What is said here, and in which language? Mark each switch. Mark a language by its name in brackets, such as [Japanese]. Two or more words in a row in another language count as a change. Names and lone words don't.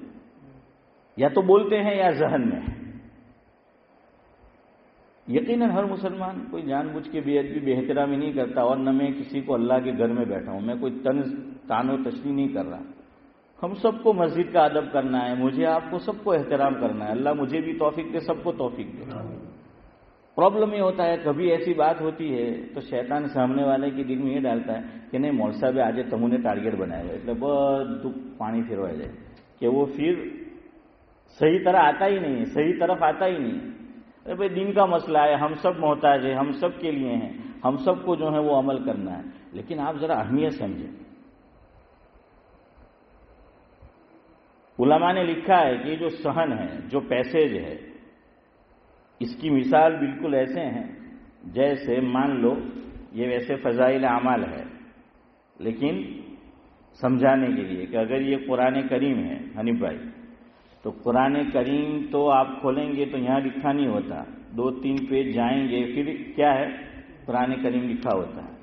[Urdu] یا تو بولتے ہیں یا ذہن میں. یقیناً ہر مسلمان کوئی جان بوجھ کے بے ادبی بے احترامی نہیں کرتا, اور نہ میں کسی کو اللہ کے گھر میں بیٹھا ہوں, میں کوئی طنز تان و تشریح نہیں کر رہا. ہم سب کو مسجد کا ادب کرنا ہے, مجھے آپ کو سب کو احترام کرنا ہے. اللہ مجھے بھی توفیق دے, سب کو توفیق دے. پرابلم یہ ہوتا ہے کبھی ایسی بات ہوتی ہے تو شیطان سامنے والے کے دل میں یہ ڈالتا ہے کہ نہیں مول صاحب آج تمہوں نے ٹارگیٹ بنایا ہے, [Gujarati] એટલે બધું પાણી ફેરવાઈ જાય [Urdu] کہ وہ پھر صحیح طرح آتا ہی نہیں ہے, صحیح طرف آتا ہی نہیں ہے. ارے بھائی دین کا مسئلہ ہے, ہم سب محتاج ہیں, ہم سب کے لیے ہیں, ہم سب کو جو ہے وہ عمل کرنا ہے. لیکن آپ ذرا اہمیت سمجھیں. علماء نے لکھا ہے کہ جو صحن ہے, جو پیسیج ہے, اس کی مثال بالکل ایسے ہیں جیسے مان لو یہ ویسے فضائل اعمال ہے, لیکن سمجھانے کے لیے کہ اگر یہ قرآن کریم ہے حنیف بھائی, تو قرآن کریم تو آپ کھولیں گے تو یہاں لکھا نہیں ہوتا, 2-3 پیج جائیں گے, پھر کیا ہے قرآن کریم لکھا ہوتا ہے.